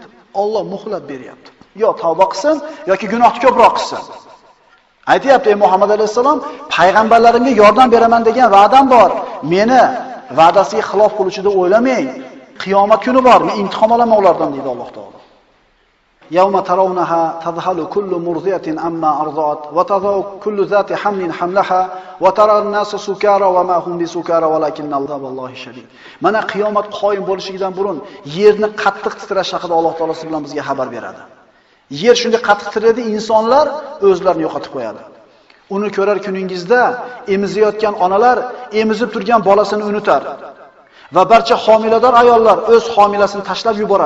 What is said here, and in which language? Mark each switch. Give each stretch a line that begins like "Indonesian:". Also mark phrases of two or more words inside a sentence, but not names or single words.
Uzbek: Alloh muhlat beryapti. Yo tavba qilsin yoki gunohni ko'proq qilsin. Aytayapti, ey Muhammad alayhisalom, payg'ambarlarimga yordam beraman degan va'dam bor. Meni va'dasiga xilof qiluvchi deb o'ylamang. Qiyomat kuni bor, men imtihon olaman ulardan deydi Alloh taolo.
Arabic: يوم ترونها تذهل كل مرضعة عما أرضعت وتضع كل ذات حمل حملها وترى الناس سكارى وما هم بسكارى ولكن الله شديد.
Uzbek: Mana qiyomat qoyim bo'lishidan burun yerni qattiq titrash haqida Alloh taolo bilan bizga xabar beradi. Yer shunday qattiq titraydi, insonlar o'zlarini yo'qotib qo'yadi. Uni ko'rar kuningizda emizayotgan onalar emizib turgan bolasini unutar va barcha homilador ayollar o'z homilasini tashlab yuborar.